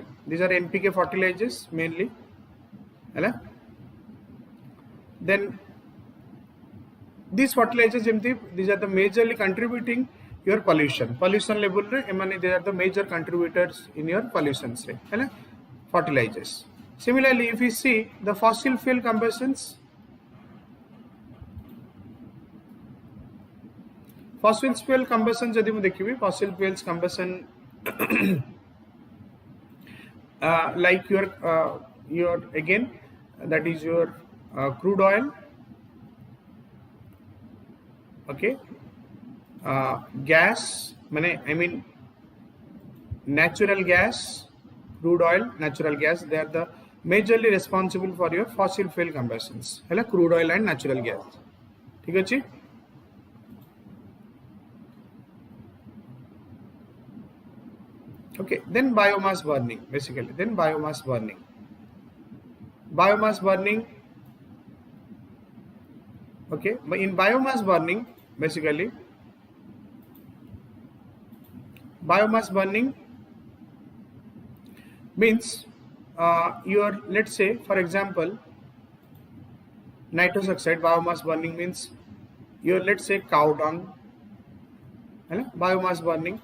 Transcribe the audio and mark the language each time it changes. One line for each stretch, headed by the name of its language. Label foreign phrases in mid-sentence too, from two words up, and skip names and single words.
English: These are NPK fertilizers mainly. Then these fertilizers, these are the majorly contributing your pollution level. They are the major contributors in your pollutions. Fertilizers. Similarly, if we see the fossil fuel combustions, fossil fuel combustion
Odia: ଯଦି ମୁ ଦେଖିବି
English: fossil fuels combustion like your again that is your crude oil, okay, gas mane I mean natural gas, crude oil, natural gas, they are the majorly responsible for your fossil fuel combustions hela crude oil and natural gas.
Odia: ଠିକ ଅଛି.
English: Okay, then biomass burning basically. Then biomass burning. Okay, but in biomass burning basically, biomass burning means your, let's say for example, nitrous oxide biomass burning means your, let's say cow dung, biomass burning.